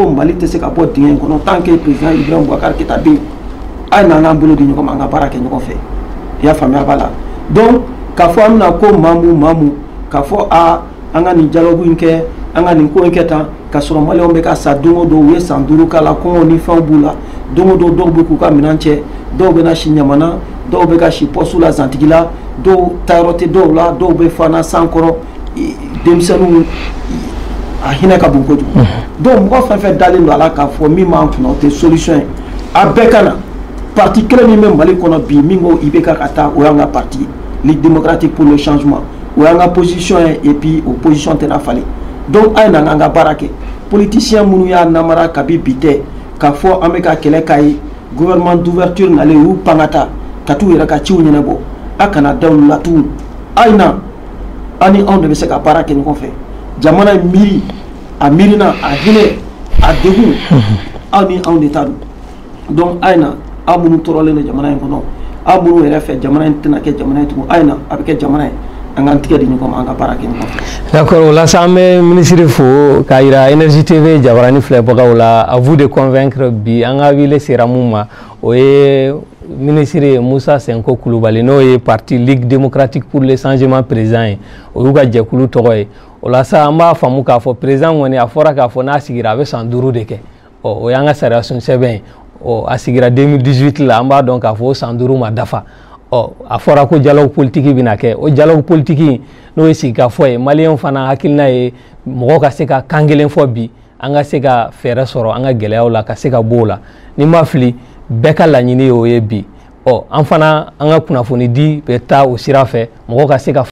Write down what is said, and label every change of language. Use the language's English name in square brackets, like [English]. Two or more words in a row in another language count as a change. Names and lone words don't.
[Bambara] ko Mali tɛ se ka bɔ dingɛ in kɔnɔ [French] tant que [Bambara] président Ibrahim Boubacar Keïta bɛ yen a n'an k'an bolo di ɲɔgɔn ma an ka baara kɛ ɲɔgɔn fɛ i y'a faamuya b'a la donc k'a fɔ an bɛna ko maamu k'a fɔ an ka nin dialogue in kɛ an ka nin ko in kɛ tan ka sɔrɔ maliyɛnw bɛ ka sa don o don u ye san 5 k'a la kɔngɔ ni fɛnw b'u la don o don dɔw bɛ k'u ka minɛn cɛ dɔw bɛ na si ɲamana dɔw bɛ ka si poste la zantigi la dɔw taayɔrɔ tɛ dɔw la dɔw bɛ fana san kɔrɔ denmisɛnninw a hinɛ ka bon kojugu donc mɔgɔ fɛn fɛn dalen don a la k'a fɔ min b'an kunna o tɛ solution ye a bɛɛ ka na parti kelen min bɛ Mali kɔnɔ bi min ko IBK ka taa o y'an ka parti Ligue démocratique pour le changement o y'an ka position ye [French] et puis [Bambara] o position tɛna falen donc a ye na an ka baara kɛ politicien minnu y'a namara kabi bi tɛ k'a fɔ an bɛ ka kɛlɛ k'a ye [French] gouvernement d'ouverture [Bambara] nalen y'u pan ka taa ka t'u yɛrɛ ka ciw ɲɛnabɔ a kana da olu la tugun a ye na an ni anw de bɛ se ka baara kɛ ɲɔgɔn fɛ jamana in miiri a miirina a hinɛ a degun aw ni anw de ta don donc a ye na aw minnu tɔɔrɔlen don jamana in kɔnɔ aw minnu yɛrɛ fɛ jamana in tɛna kɛ jamana ye tugun a ye na a bɛ kɛ jamana ye an k'an tigɛ di ɲɔgɔn ma an ka baara kɛ ɲɔgɔn fɛ. D'accord o la sa an bɛ minisiri fo k'a yira Énergie TV jabarani filɛbagaw la à vous de convaincre bi an ka wele sera mun ma o ye minisiri Musa Senko Kulubali n'o ye parti Ligue démocratique pour le changement président ye o y'u ka jɛkulu tɔgɔ ye o la sa an b'a faamu k'a fɔ président kɔni a fɔra k'a fɔ n'a sigira a bɛ san 5 de kɛ o y'an ka sariya sun sɛbɛn ye a sigira 2018 la an b'a dɔn k'a fɔ o san 5 ma dafa a fɔra ko [French] dialogue politique [Bambara] bɛna kɛ o [French] dialogue politique [Bambara] n'o ye sigikafɔ ye maliyɛnw fana hakilina ye mɔgɔ ka se ka kan kelen fɔ bi an ka se ka fɛɛrɛ sɔrɔ an ka gɛlɛyaw la ka se ka bɔ o la ni ma fili bɛɛ ka laɲini ye o ye bi an fana an ka kunnafoni di bɛ taa o sira fɛ mɔgɔ ka se ka